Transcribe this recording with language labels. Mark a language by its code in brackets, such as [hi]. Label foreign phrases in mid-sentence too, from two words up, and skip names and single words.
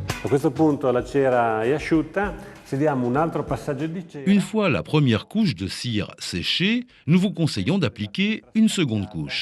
[it] questo punto la cera è asciutta, se diamo un altro passaggio di cera. [fr] Une fois la première couche de cire séchée, nous vous conseillons d'appliquer une seconde couche.